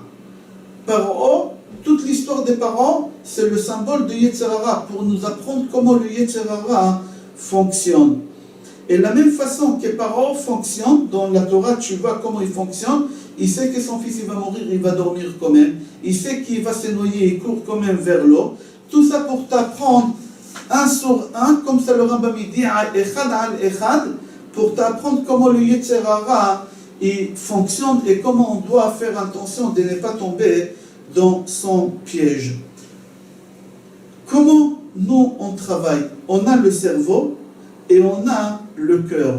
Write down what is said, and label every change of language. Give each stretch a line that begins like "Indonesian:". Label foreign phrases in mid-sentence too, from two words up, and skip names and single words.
French: Paro, toute l'histoire des parents, c'est le symbole de
Hebrew: יצר הרע,
French: pour nous apprendre comment le
Hebrew: יצר הרע
French: fonctionne. Et de la même façon que Paro fonctionne, dans la Torah, tu vois comment il fonctionne, il sait que son fils il va mourir, il va dormir quand même, il sait qu'il va se noyer, il court quand même vers l'eau. Tout ça pour t'apprendre un sur un, comme ça le Rambam dit,
Hebrew: אחד על אחד,
French: pour t'apprendre comment le
Hebrew: יצר הרע
French: il fonctionne et comment on doit faire attention de ne pas tomber dans son piège. Comment nous on travaille? On a le cerveau et on a le cœur.